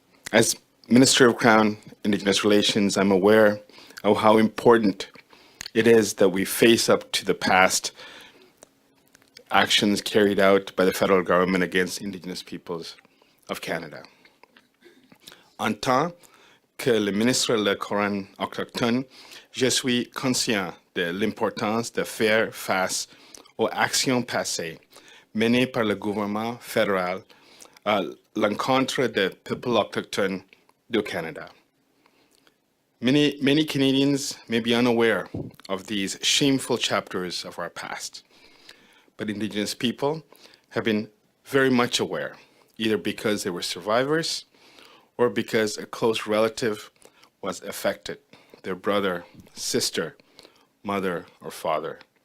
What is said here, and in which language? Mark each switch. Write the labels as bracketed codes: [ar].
[en] As Minister of Crown-Indigenous Relations, I'm aware of how important it is that we face up to the past actions carried out by the federal government against Indigenous peoples of Canada. [fr] En tant que le ministre de la Couronne autochtone, je suis conscient de l'importance de faire face aux actions passées menées par le gouvernement fédéral à l'encontre des peuples autochtones du Canada. [en] Many Canadians may be unaware of these shameful chapters of our past, but Indigenous people have been very much aware, either because they were survivors or because a close relative was affected, their brother, sister, mother, or father.